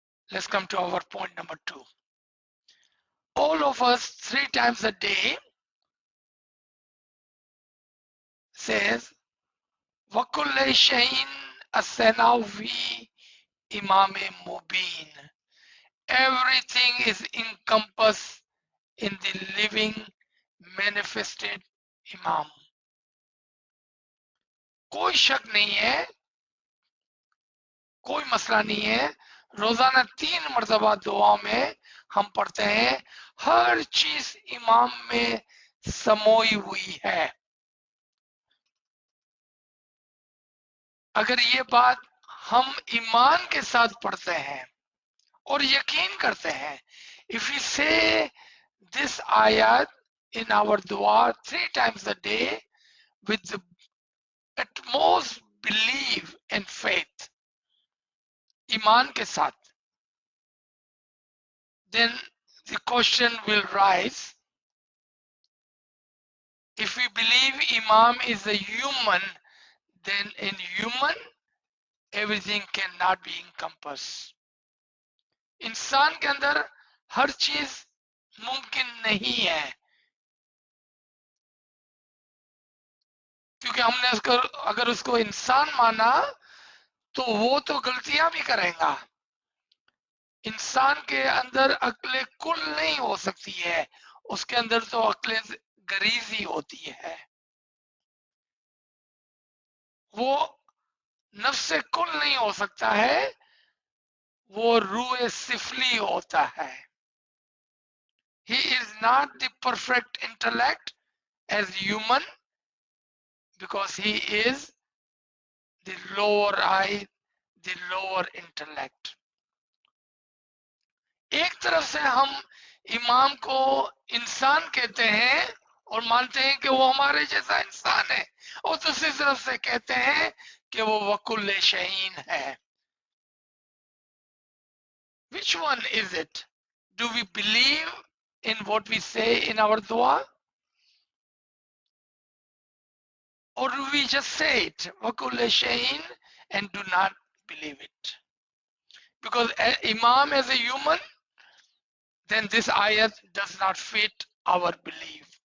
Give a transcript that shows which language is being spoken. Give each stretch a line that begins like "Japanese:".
English: Let's come to our point number 2. All of us 3 times a day says,
Arabic: وَكُلَّ شَيْءٍ أَحْصَيْنَاهُ فِي إِمَامٍ مُبِينٍ.
English: Everything is encompassed in the living, manifested Imam.
Hindi: कोई शक नहीं है, कोई मसला नहीं है. रोजाना 3 मरतबा दुआ में हम पढ़ते हैं, हर चीज इमाम में समोई हुई है. अगर ये बात हम ईमान के साथ पढ़ते हैं और यकीन करते हैं,
English: if we say this ayat in our dua 3 times a day with the utmost belief and faith,
Hindi: ईमान के साथ,
English: then the question will rise, if we believe Imam is a human, then in human everything cannot be encompassed.
Hindi: इंसान के अंदर हर चीज मुमकिन नहीं है, क्योंकि हमने उसको अगर उसको इंसान माना तो वो तो गलतियां भी करेगा। इंसान के अंदर अक्ल कुल नहीं हो सकती है, उसके अंदर तो अक्ल गरीजी होती है। वो नफ्स कुल नहीं हो सकता है, वो रूह सिफली होता है।
English: He is not the perfect intellect as human because he is the lower I, the lower intellect.
Hindi: एक तरफ से हम इमाम को इंसान कहते हैं और मानते हैं कि वो हमारे जैसा इंसान है, और दूसरी तरफ से कहते हैं कि वो वकुल शहीन है।
English: Which one is it? Do we believe in what we say in our dua? Or do we just say it,
Arabic: وَكُلَّ شَيْءٍ,
English: and do not believe it? Because Imam as a human, then this ayat does not fit our belief.